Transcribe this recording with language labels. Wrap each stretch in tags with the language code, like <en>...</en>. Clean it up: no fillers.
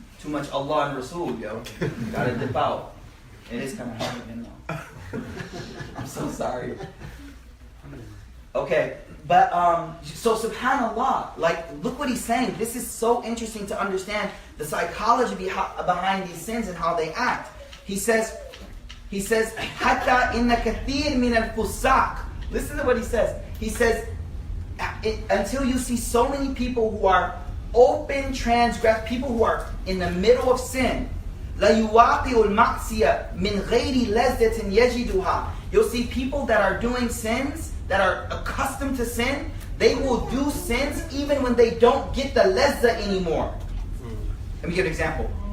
<en>Too much Allah and Rasul, yo. Gotta dip out. It is kind of hard again now. I'm so sorry. Okay, but so subhanallah, like, look what he's saying. This is so interesting to understand the psychology behind these sins and how they act. He says,</en> <ar>حَتَّى إِنَّ كَثِيرٍ مِنَ الْفُسَاقِ.</ar> <en>Listen to what he says. He says, until you see so many people who are open transgress, people who are in the middle of sin,</en> <ar>لَا يُوَاقِعُ الْمَعْصِيَةِ مِنْ غَيْرِ لَذَّةٍ يَجِدُهَا.</ar> <en>You'll see people that are doing sins, that are accustomed to sin, they will do sins even when they don't get the lezza anymore. Let me give an example.</en>